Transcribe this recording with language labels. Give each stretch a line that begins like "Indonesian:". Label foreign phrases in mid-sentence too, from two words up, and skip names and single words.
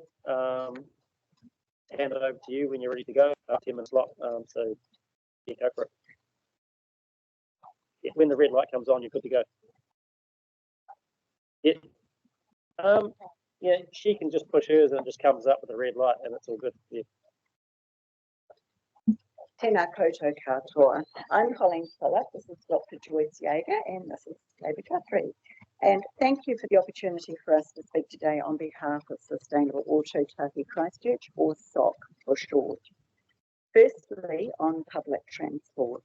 English: Hand it over to you when you're ready to go. 10 minutes slot. So yeah, go for it. Yeah, when the red light comes on, you're good to go. Yeah. Yeah, she can just push hers and it just comes up with a red light and it's all good. Yeah.
Māori: Tēnā koutou katoa.
English: I'm Colleen Fuller, this is Dr. Joyce Stağer, and this is David Guthrie. And thank you for the opportunity for us to speak today on behalf of Sustainable Ōtautahi Christchurch, or SOC for short. Firstly, on public transport.